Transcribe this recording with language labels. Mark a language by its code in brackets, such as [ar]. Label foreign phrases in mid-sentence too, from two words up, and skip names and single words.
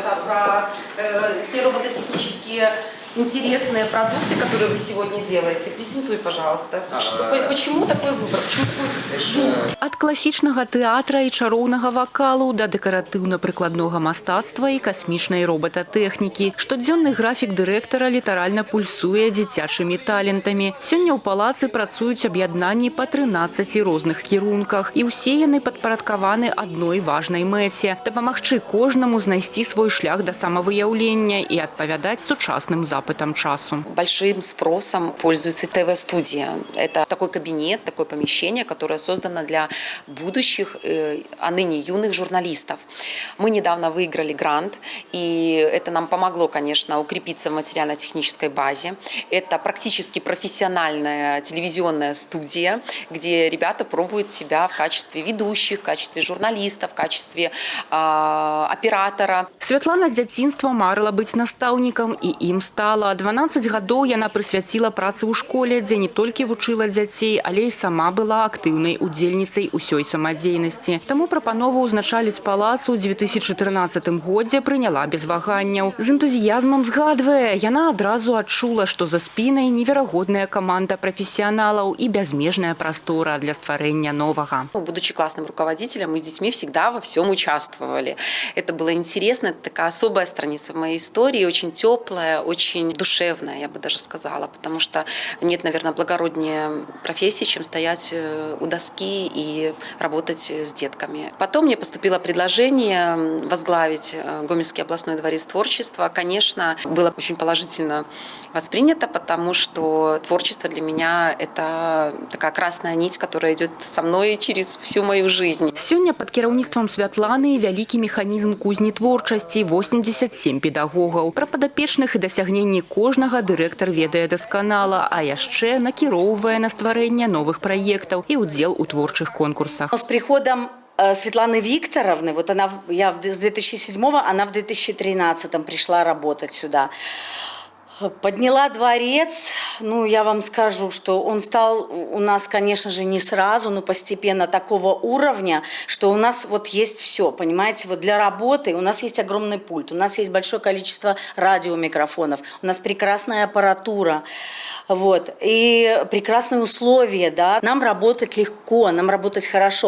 [ru] про те робототехнические интересные продукты, которые вы сегодня делаете. Презентуй, пожалуйста. Почему такой выбор? Почему такой шум? [be] Ад класічнага тэатра і чароўнага вакалу да дэкаратыўна-прыкладнога мастацтва і касмічнай робататэхнікі. Штодзённы графік дырэктара літаральна пульсуе дзіцячымі талентамі. Сёння ў палацы працуюць аб'яднанні па 13 розных кірунках. І ўсе яны падпарадкаваны адной важнай мэце – дапамагчы кожнаму знайсці свой шлях да самавыяўлення і адпавядаць сучасным запытам часу. [ru] Большим спросом пользуется ТВ-студия. Это такой кабинет, такое помещение, которое создано для будущих, а ныне юных журналистов. Мы недавно выиграли грант, и это нам помогло, конечно, укрепиться в материально-технической базе. Это практически профессиональная телевизионная студия, где ребята пробуют себя в качестве ведущих, в качестве журналистов, в качестве оператора. [be] Святлана з дзяцінства марыла быць настаўнікам, і ім стала. 12 гадоў яна прысвяціла працы ў школе, дзе не толькі вучыла дзяцей, але і сама была актыўнай удзельніцай усёй самадзейнасці. Таму прапанову ўзначаліць палац у 2013 годзе прыняла без ваганняў. З энтузіязмам згадвае, яна адразу адчула, што за спінай неверагодная каманда прафесіяналаў і бязмежная прастора для стварэння новага. [ru] Будучи классным руководителем, мы с детьми всегда во всем участвовали. Это было интересно, это такая особая страница в моей истории, очень теплая, очень душевная, я бы даже сказала, потому что нет, наверное, благороднее профессии, чем стоять у доски и работать с детками. Потом мне поступило предложение возглавить Гомельский областной дворец творчества. Конечно, было очень положительно воспринято, потому что творчество для меня – это такая красная нить, которая идет со мной через всю мою жизнь. [be] Сёння пад кіраўніцтвам Святланы вялікі механізм кузні творчасці, 87 педагогаў. Пра падапечных і дасягненні кожнага дырэктар ведае дасканала, а яшчэ накіроўвае на стварэнне новых праектаў і ўдзел у творчых конкурсах. [ru] С приходом Светланы Викторовны, вот я с 2007-го, она в 2013-м пришла работать сюда. Подняла дворец, ну, я вам скажу, что он стал у нас, конечно же, не сразу, но постепенно такого уровня, что у нас вот есть все, понимаете, вот для работы у нас есть огромный пульт, у нас есть большое количество радиомикрофонов, у нас прекрасная аппаратура, вот, и прекрасные условия, да, нам работать легко, нам работать хорошо.